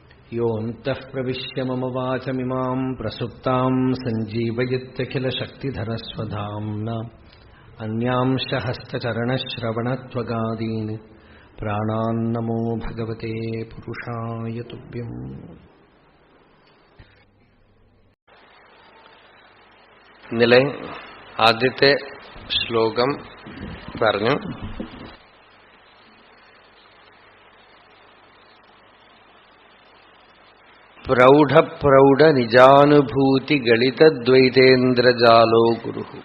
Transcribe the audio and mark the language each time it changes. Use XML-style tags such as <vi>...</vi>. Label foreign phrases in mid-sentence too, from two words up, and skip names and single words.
<sa>योऽन्तः प्रविश्य मम वाचमिमां प्रसुप्तां सञ्जीवयत्यखिलशक्तिधरस्वधाम्ना अन्यांश हस्तचरणश्रवणत्वगादीन् प्राणान्नमो भगवते पुरुषाय तुभ्यम्.</sa> <ml>ഇന്നലെ ആദ്യത്തെ ശ്ലോകം പറഞ്ഞു.</ml> <sa>प्रौढ निजानुभूति गलितद्वैतेन्द्रजालो गुरु.</sa>